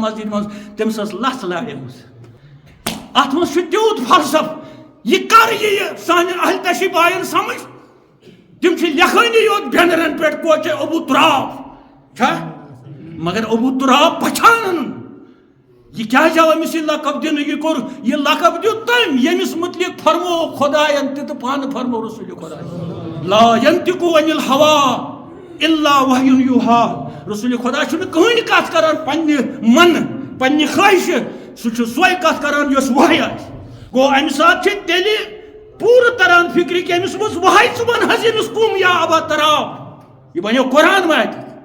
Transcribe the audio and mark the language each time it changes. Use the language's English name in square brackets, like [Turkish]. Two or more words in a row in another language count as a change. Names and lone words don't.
[Kashmiri] مسجد منٛز تٔمِس ٲس لژھ لاڑیمٕژ اتھ منٛز چھُ تیوٗت فلسف یہِ کر یِیہِ سانہِ اہلِ تشریٖف آیَن سمجھ تِم چھِ لیکھٲنی یوت بینرن پٮ۪ٹھ کوچے ابوٗ تُراب چھا مگر ابوٗ تُراب پہچانن یہ کیٛازِ آو أمِس یہِ لقب دِنہٕ یہِ کوٚر یہِ لقب دیُت تٔمۍ ییٚمِس مُتعلق فرموو خۄداین تہِ تہٕ پانہٕ فرموو رسوٗلِ خۄدا [Arabic] لا ینطقُ عن الہوا الا وحی یوحا [Kashmiri] رسوٗلِ خۄدا چھُنہٕ کٕہٕنۍ کتھ کران پننہِ منہٕ پننہِ خٲہشہِ سُہ چھُ سۄے کتھ کران یۄس وحی آسہِ گوٚو امہِ ساتہٕ چھِ تیٚلہِ پوٗرٕ تران فِکرِ کہِ أمِس منٛز وحی ژٕ وَن حظ أمِس کُم [Arabic] یا ابا تراب [Kashmiri] یہِ بنیو قرآن واتہِ